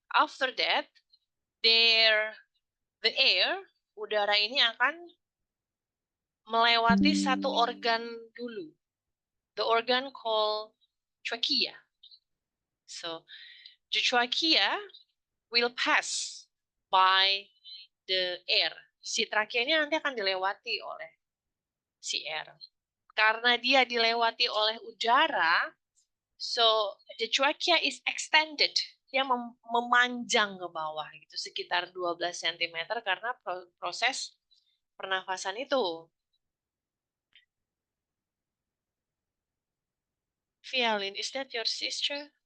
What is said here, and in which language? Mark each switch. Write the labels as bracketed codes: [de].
[en] After that, the air, [id] udara ini akan melewati satu organ dulu. [en] The organ called trachea. So, the trachea will pass by the air. [id] Si trachea ini nanti akan dilewati oleh si air. Karena dia dilewati oleh udara, [en] so the trachea is extended. [id] Dia memanjang ke bawah gitu sekitar 12 cm karena proses pernafasan itu. [en] Violin, is that your sister?